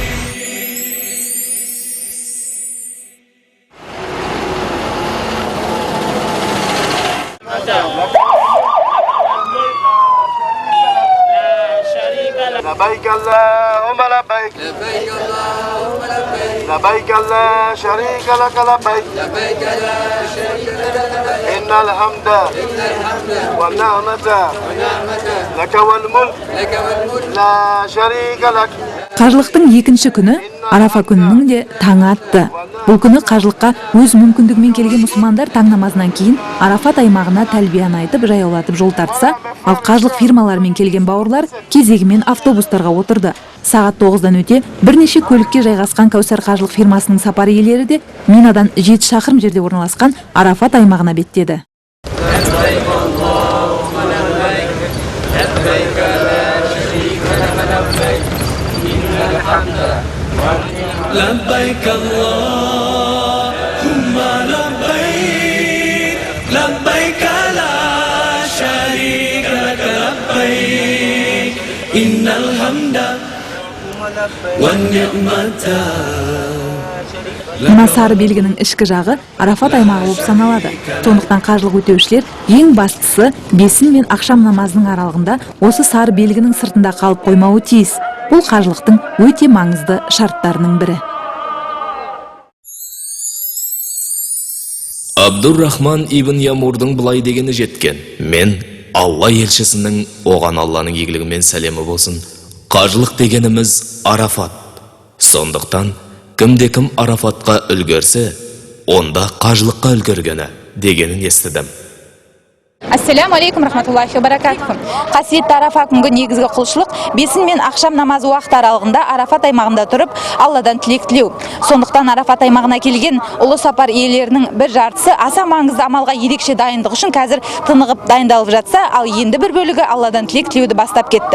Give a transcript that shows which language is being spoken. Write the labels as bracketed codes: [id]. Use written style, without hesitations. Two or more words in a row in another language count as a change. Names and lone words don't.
[ar] لبيك اللهم لبيك لبيك اللهم لبيك لبيك لا شريك لك لبيك لبيك لا شريك لك لبيك إن الحمد إن الحمد والنعمة والنعمة لك والملك لك والملك لا شريك لك. [kk] Қажылықтың екінші күні Арафа күнінің де таңы атты. Бұл күні қажылыққа өз мүмкіндігімен келген мұсылмандар таң намазынан кейін Арафат аймағына тәлбияны айтып, жаяулатып жол тартса, ал қажылық фирмаларымен келген бауырлар кезегімен автобустарға отырды. Сағат 9-дан өте бірнеше көлікке жайғасқан Кәусар қажылық фирмасының сапар иелері де Минадан 7 шақырым жерде орналасқан Арафат аймағына беттеді. [ar] لبيك اللهم لبيك لبيك لا شريك لك لبيك إن الحمد والنعمة. [kk] Мына сары белгінің ішкі жағы Арафат аймағы болып саналады. Сондықтан қажылық өтеушілер ең бастысы бесін мен ақшам намазының аралығында осы сары белгінің сыртында қалып қоймауы тиіс. Бұл қажылықтың өте маңызды шарттарының бірі. Абдуррахман ибн Ямурдың былай дегені жеткен: мен Алла елшісінің, оған Алланың игілігі мен сәлемі болсын, қажылық дегеніміз Арафат. Сондықтан кімде-кім Арафатқа үлгерсе, онда қажылыққа үлгергені дегенін естідім. [ar] السلام عليكم رحمة الله وبركاته. [kk] Қасиетті Арафа күнгі негізгі құлшылық бесін мен ақшам намазы уақыт аралығында Арафат аймағында тұрып, Алладан тілек тілеу. Сондықтан Арафат аймағына келген ұлы сапар иелерінің бір жартысы аса маңызды амалға ерекше дайындық үшін қазір тынығып дайындалып жатса, ал енді бір бөлігі Алладан тілек тілеуді бастап кетті.